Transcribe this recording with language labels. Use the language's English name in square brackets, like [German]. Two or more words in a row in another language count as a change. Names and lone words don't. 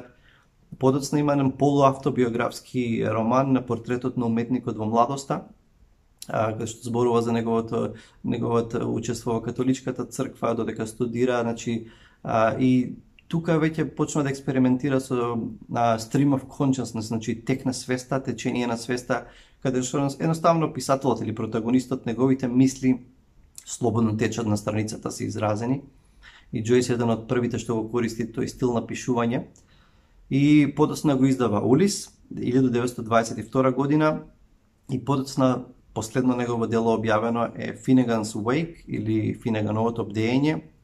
[Macedonian] Подоцна има еден полуавтобиографски роман на портретот на уметникот во младоста, каде што зборува за неговото учество во католичката црква, додека студира, значи и тука веќе почна да експериментира со [English] stream of consciousness, [Macedonian] значи тек на свеста, течение на свеста, каде што едноставно писателот или протагонистот, неговите мисли слободно течат на страницата, се изразени. И Джойс е еден од првите што го користи тој стил на пишување. И подоцна го издава Улис 1922 година и подоцна последно негово дело објавено е Finnegan's Wake или Финегановото бдење.